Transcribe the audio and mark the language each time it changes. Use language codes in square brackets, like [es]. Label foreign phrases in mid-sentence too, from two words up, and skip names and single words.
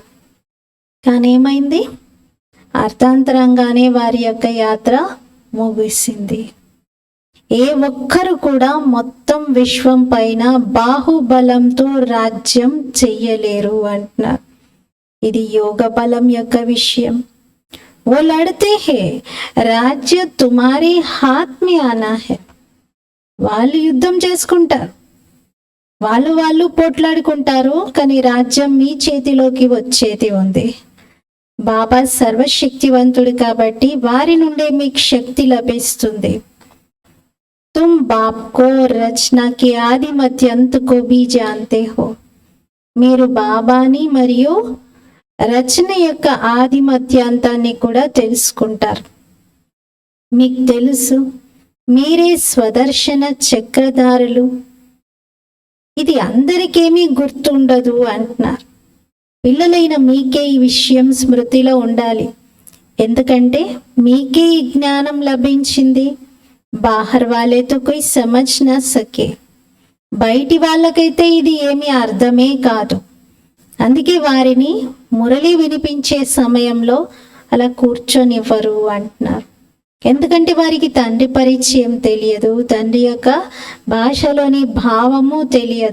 [te] కానీ ఏమైంది? అర్థాంతరంగానే వారి యొక్క యాత్ర ముగిసింది. ఏ ఒక్కరు కూడా మొత్తం విశ్వం పైన బాహుబలంతో రాజ్యం చెయ్యలేరు అంటున్నారు. ఇది యోగ బలం యొక్క విషయం. [hi] वो लड़ते हैं, राज्य तुम्हारे हाथ में आना है. [te] వాళ్ళు యుద్ధం చేసుకుంటారు, వాళ్ళు పోట్లాడుకుంటారు, కానీ రాజ్యం మీ చేతిలోకి వచ్చేది ఉంది. బాబా సర్వశక్తివంతుడు కాబట్టి వారి నుండే మీకు శక్తి లభిస్తుంది. [hi] तुम बाप को रचना के आदि मध्य अंत को भी जानते हो. [te] మీరు బాబాని మరియు రచన యొక్క ఆది మధ్యాంతాన్ని కూడా తెలుసుకుంటారు. మీకు తెలుసు మీరే స్వదర్శన చక్రధారులు. ఇది అందరికేమీ గుర్తుండదు అంటున్నారు. పిల్లలైన మీకే ఈ విషయం స్మృతిలో ఉండాలి. ఎందుకంటే మీకే ఈ జ్ఞానం లభించింది. [hi] बाहर वाले तो कोई समझ ना सके. [te] బయటి వాళ్ళకైతే ఇది ఏమీ అర్థమే కాదు. అందుకే వారిని మురళి వినిపించే సమయంలో అలా కూర్చొనివ్వరు అంటున్నారు. ఎందుకంటే వారికి తండ్రి పరిచయం తెలియదు, తండ్రి యొక్క భాషలోని భావము తెలియదు.